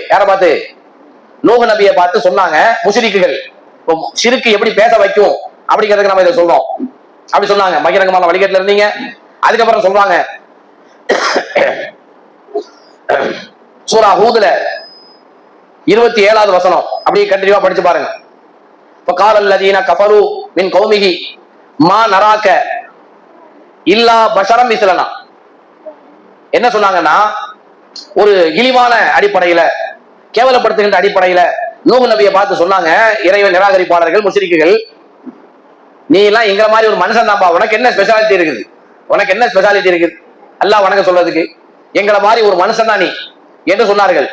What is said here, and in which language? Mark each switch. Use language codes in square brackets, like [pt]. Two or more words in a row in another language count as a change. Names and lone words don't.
[ta] யாரை பார்த்து, நூஹ் நபியை பார்த்து சொன்னாங்க முஷ்ரிக்குகள். ஷிர்க் எப்படி பேச வைக்கும் அப்படிங்கிறதுக்கு நம்ம இதை சொல்றோம். அப்படி சொன்னாங்க, பகிரங்கமான வழிகேட்டில் இருந்தீங்க. அதுக்கப்புறம் சொல்றாங்க சூரா ஹூதுல 27வது வசனம், அப்படியே கண்டினியூவா படிச்சு பாருங்க. [ar] فقال الذين كفروا من قومه ما نراك الا بشرا مثلنا. [ta] என்ன சொன்னாங்கன்னா, ஒரு இழிவான அடிப்படையில, கேவலப்படுத்துகின்ற அடிப்படையில நூஹ் நபியை பார்த்து சொன்னாங்க இறைவன் நிராகரிப்பாளர்கள் முஷ்ரிக்குகள், நீ எல்லாம் எங்களை மாதிரி ஒரு மனுஷன் தான்பா, உனக்கு என்ன ஸ்பெஷாலிட்டி இருக்குது, உனக்கு என்ன ஸ்பெஷாலிட்டி இருக்குது அல்லாஹ் வணங்க சொல்றதுக்கு, எங்களை மாதிரி ஒரு மனுஷன் தான் நீ என்று சொன்னார்கள்.